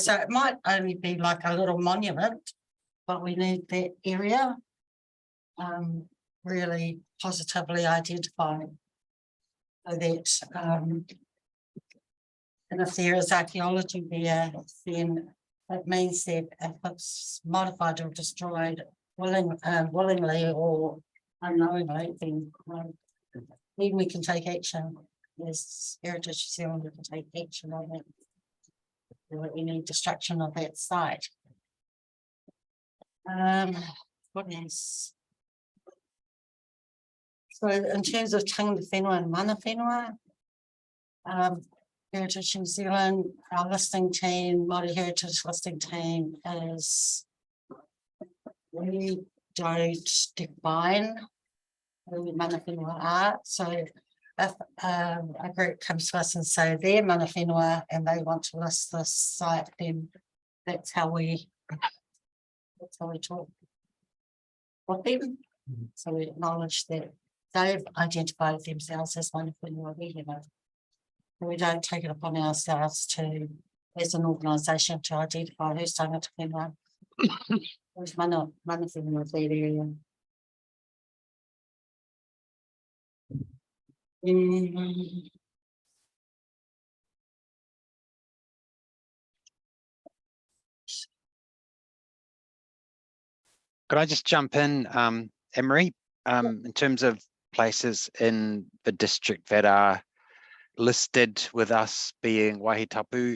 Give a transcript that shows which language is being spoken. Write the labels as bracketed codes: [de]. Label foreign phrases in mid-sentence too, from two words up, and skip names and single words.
[en] So it might only be like a little monument, but we need that area really positively identified, so that and if there is archaeology there, then it means that if it's modified or destroyed willingly or unknowingly, then we can take action. Yes, Heritage New Zealand can take action on that. Any destruction of that site. What else? So in terms of [mi] tangata whenua [en] and [mi] mana whenua, [en] Heritage New Zealand, our listing team, Māori Heritage listing team is, we don't define who [mi] mana whenua [en] are. So if a group comes to us and say they're [mi] mana whenua [en] and they want to list this site, then that's how we talk with them. So we acknowledge that they've identified themselves as [mi] mana whenua. [en] We don't take it upon ourselves to as an organisation to identify who's [mi] tangata whenua. [en] Who's [mi] mana whenua [en] of that area. Could I just jump in, Emery, in terms of places in the district that are listed with us being Wahitapu?